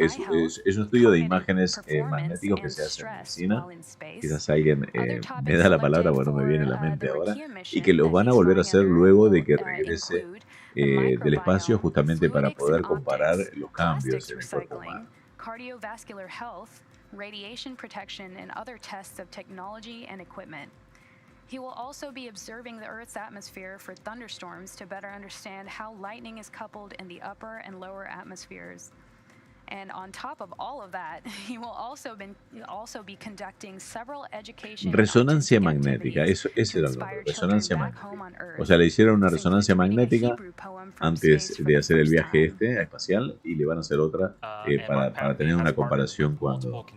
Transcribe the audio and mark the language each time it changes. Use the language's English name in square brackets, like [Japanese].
[Spanish] Es un estudio de imágenes magnéticos que se hace en medicina. Quizás alguien me da la palabra, porque no me viene a la mente ahora. Y que los van a volver a hacer luego de que regrese del espacio, justamente para poder comparar los cambios en el cuerpo humano. [English] Cardiovascular health, radiation protection, and other tests of technology and equipment. He will also be observing the Earth's atmosphere for thunderstorms to better understand how lightning is coupled in the upper and lower atmospheres. And on top of all of that, he will also be conducting several education. [Spanish] Resonancia magnética, ese era el nombre, resonancia magnética. O sea, le hicieron una resonancia magnética antes de hacer el viaje espacial y le van a hacer otra para tener una comparación cuando.